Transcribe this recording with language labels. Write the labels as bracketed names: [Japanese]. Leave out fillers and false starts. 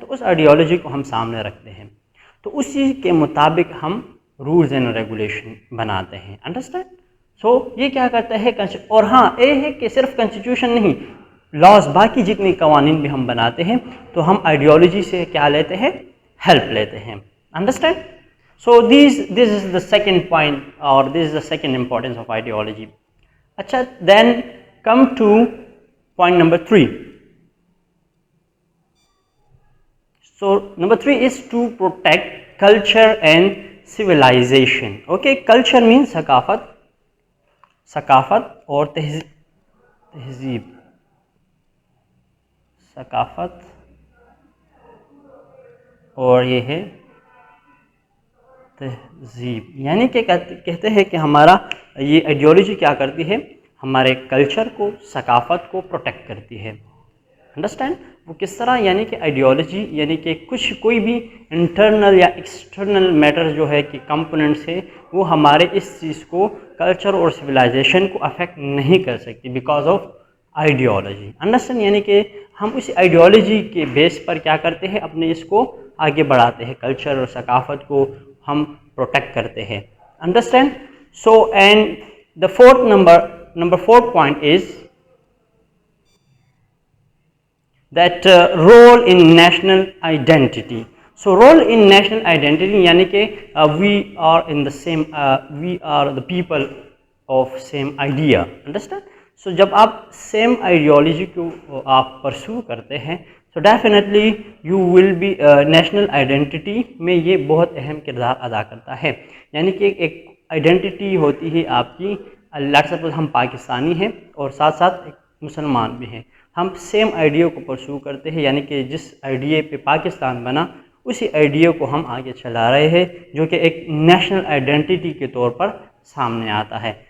[Urdu] تو اس آئیڈیالوجی کو ہم سامنے رکھتے ہیں, تو اسی کے مطابق ہم رولز اینڈ ریگولیشن بناتے ہیں. انڈرسٹینڈ. سو یہ کیا کرتا ہے, اور ہاں یہ ہے کہ صرف کنسٹیٹیوشن نہیں, لاز, باقی جتنے قوانین بھی ہم بناتے ہیں تو ہم آئیڈیالوجی سے کیا لیتے ہیں, ہیلپ لیتے ہیں. [English] Understand. So this is the second point, or this is the second importance of ideology. اچھا, then come to point number 3. So number 3 is to protect culture and civilization. Okay, culture means [Urdu] ثقافت, ثقافت اور تہذیب, ثقافت اور یہ ہے تہذیب. یعنی کہ کہتے ہیں کہ ہمارا یہ آئیڈیالوجی کیا کرتی ہے, ہمارے کلچر کو, ثقافت کو پروٹیکٹ کرتی ہے. انڈرسٹینڈ. وہ کس طرح, یعنی کہ آئیڈیالوجی یعنی کہ کوئی بھی انٹرنل یا ایکسٹرنل میٹر جو ہے کہ کمپوننٹس ہے, وہ ہمارے اس چیز کو, کلچر اور سویلائزیشن کو افیکٹ نہیں کر سکتی بیکاز آف آئیڈیالوجی. انڈرسٹینڈ. یعنی کہ ہم اس آئیڈیالوجی کے بیس پر کیا کرتے ہیں, اپنے اس کو آگے بڑھاتے ہیں, کلچر اور ثقافت کو ہم پروٹیکٹ کرتے ہیں. [English] Understand. So and the number 4 point is that role in national identity. So role in national identity یعنی کہ we are in the same, we are the people of same idea. Understand. [Urdu] So جب آپ same ideology کو آپ پرسو کرتے ہیں تو [English] definitely you will be, [Urdu] national identity میں یہ بہت اہم کردار ادا کرتا ہے. یعنی کہ ایک آئیڈینٹی ہوتی ہے آپ کی, لیٹس سپوز ہم پاکستانی ہیں اور ساتھ ساتھ ایک مسلمان بھی ہیں, ہم سیم آئیڈیا کو پرسو کرتے ہیں, یعنی کہ جس آئیڈیا پہ پاکستان بنا اسی آئیڈیا کو ہم آگے چلا رہے ہیں, جو کہ ایک نیشنل آئیڈینٹی کے طور پر سامنے آتا ہے.